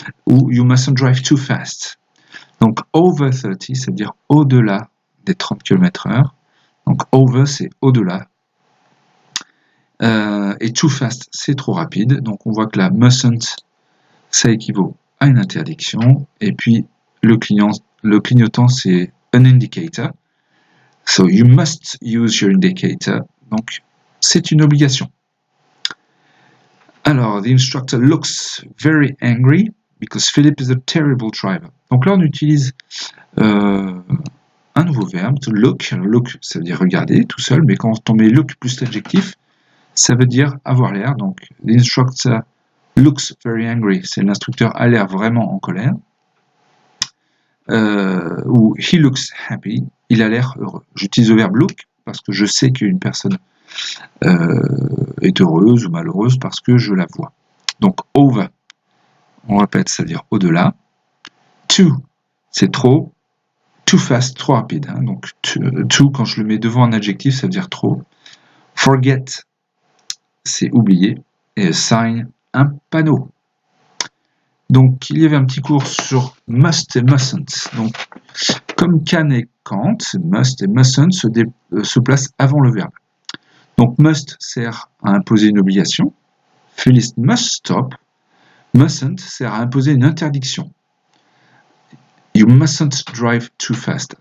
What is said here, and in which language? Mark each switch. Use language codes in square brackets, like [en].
[en] Ou you mustn't drive too fast. [fr] Donc over 30, ça veut dire au-delà des 30 km/h. Donc over, c'est au-delà. Et too fast, c'est trop rapide. Donc on voit que la mustn't, ça équivaut à une interdiction. Et puis le clignotant, c'est an indicator. [en] So you must use your indicator. [fr] Donc c'est une obligation. [en] Alors, the instructor looks very angry because Philip is a terrible driver. [fr] Donc là, on utilise un nouveau verbe, to look. Look, ça veut dire regarder tout seul, mais quand on met look plus l'adjectif, ça veut dire avoir l'air. [en] Donc, the instructor looks very angry. [fr] C'est l'instructeur a l'air vraiment en colère. Ou [en] he looks happy. [fr] Il a l'air heureux. J'utilise le verbe look parce que je sais qu'une personne est heureuse ou malheureuse parce que je la vois. Donc, over, on répète, ça veut dire au-delà. Too, c'est trop. Too fast, trop rapide. Hein. Donc, too, quand je le mets devant un adjectif, ça veut dire trop. Forget, c'est oublier. Et a sign, un panneau. Donc, il y avait un petit cours sur must et mustn't. Donc, comme can et can't, must et mustn't se placent avant le verbe. Donc, must sert à imposer une obligation. [en] Phyllis must stop. [fr] Mustn't sert à imposer une interdiction. [en] You mustn't drive too fast.